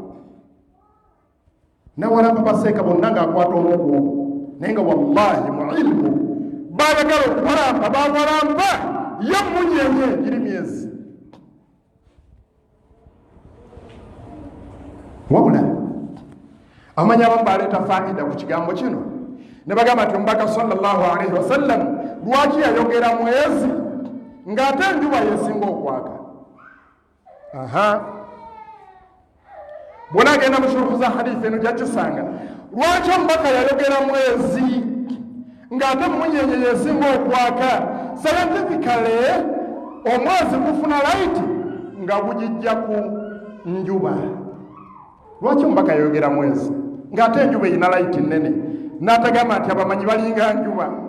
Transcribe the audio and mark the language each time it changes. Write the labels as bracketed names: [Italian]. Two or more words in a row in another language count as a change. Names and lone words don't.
[Ganda] nawalamba baseeka bonna ng'akwata omugwo naye nga wallahi mu ilmu baagagala okubalamba babalamba ye munyenye giri myezi wabula amanyi abamu baleeta faida ku kigambo kino ne bagamba nti omubaka [Arabic] صلى الله عليه وسلم [Ganda] lwaki yayogera mwezi ng'ate enjuba yesinga okwaka bwona agenda mu shuruhu za hadithi eno gyakisanga lwaki omubaka yayogera mwezi ng'ate munyenye yesinga okwaka scientifically omwezi gufuna light nga gugijja ku njuba lwaki omubaka yayogera mwezi ng'ate enjuba erina light nnene n'atagamba nti abamanyi balinga njuba